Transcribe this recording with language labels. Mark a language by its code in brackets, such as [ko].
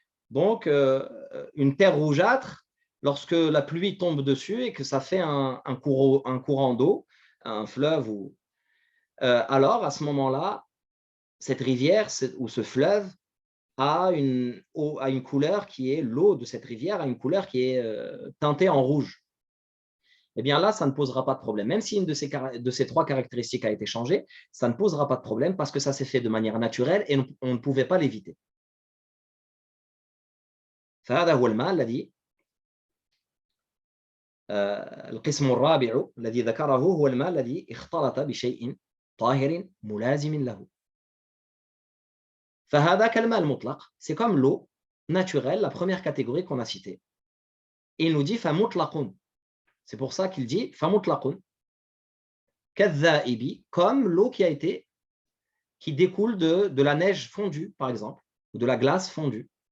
[fr] Donc, une terre rougeâtre, lorsque la pluie tombe dessus et que ça fait un courant d'eau, un fleuve, alors à ce moment-là, cette rivière ou ce fleuve a une couleur qui est, l'eau de cette rivière a une couleur qui est teintée en rouge. Eh bien là, ça ne posera pas de problème. Même si une de ces trois caractéristiques a été changée, ça ne posera pas de problème parce que ça s'est fait de manière naturelle et on ne pouvait pas l'éviter. [ar] فهذا هو الماء الذي القسم الرابع الذي ذكره هو الماء الذي اختلط بشيء طاهر ملازم له. فهذا كالماء المطلق, [fr] c'est comme l'eau naturelle, la première catégorie qu'on a citée. Et il nous dit فمطلق. C'est pour ça qu'il dit [ar] فمطلق كالذائب, [fr] comme l'eau qui découle de la neige fondue, par exemple, ou de la glace fondue.